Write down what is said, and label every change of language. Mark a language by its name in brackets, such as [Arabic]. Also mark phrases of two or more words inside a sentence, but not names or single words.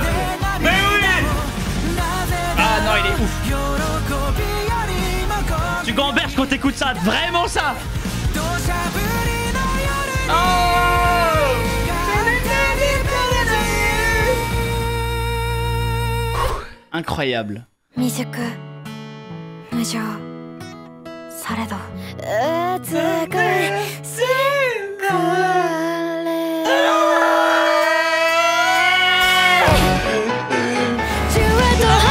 [French] Mais oui. Ah non, il est ouf. Tu gamberges quand t'écoutes ça, vraiment ça. Oh. Incroyable. [Japanese] 未熟無情されど美しかれジュエット